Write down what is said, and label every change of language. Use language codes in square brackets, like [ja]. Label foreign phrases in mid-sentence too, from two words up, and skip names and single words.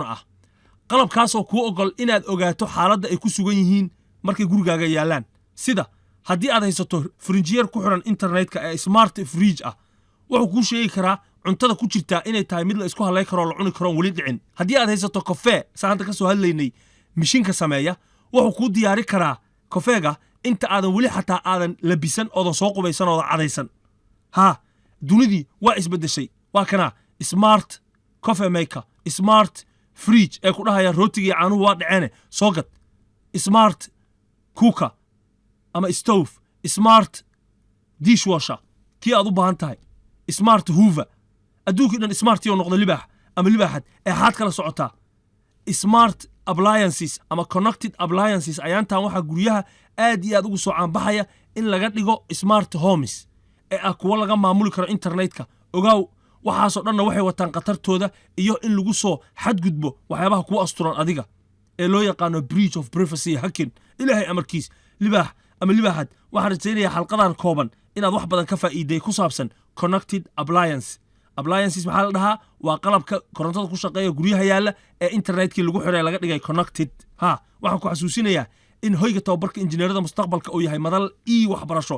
[so] ah qalabkaasoo kuu ogol inaad ogaato xaaladda ay ku sugan yihiin markay gurigaaga yaallaan sida haddii aad haysato frinjiyeer ku xiran internetka ee [en] smart fridge [so] ah wuxuu kuu sheegi karaa cuntada ku jirtaa inay tahay mid la isku halay karo la cuni karo weli dhicin haddii aad haysato kafee saan hadda ka soo hadlaynay mishiinka sameeya wuxuu kuu diyaari karaa kafeega inta aadan weli xataa aadan labisan oodan soo qubaysan oodan cadaysan dunidii waa isbeddeshay waa kana [en] smart coffee maker smart fridge [so] ee ku dhahaya rootigii caanuhu waa dhaceene soo gad [en] smart cooker [so] ama [en] stove smart dishwasher [so] kii aad u baahan tahay [en] smart hoover [so] adduunkii dhan smartii oo noqda libaax ama libaaxad ee xaad kala socotaa [en] smart appliances [so] ama [en] connected appliances [so] ayaantan waxaa guryaha aad iyo aad ugu soo caanbaxaya in laga dhigo [en] smart homes [so] ee ah kuwa laga maamuli karo internetka ogaaw waxaasoo dhanna waxay wataan khatartooda iyo in lagu soo xadgudbo waxyaabaha kuu asturan adiga ee loo yaqaano breach [en] of privacy hacking [so] ilaahay amarkiis libaax ama libaaxad waxaan rajaynayaa xalqadan kooban inaad wax badan ka faa'iiday ku saabsan [en] connected appliances [so] maxaa la dhahaa waa qalabka korontada ku shaqeeya guryaha yaalla ee internetkii lagu xiray laga dhigay connected waxaan ku xasuusinayaa in hoyga tababarka injineerada mustaqbalka uu yahay madal waxbarasho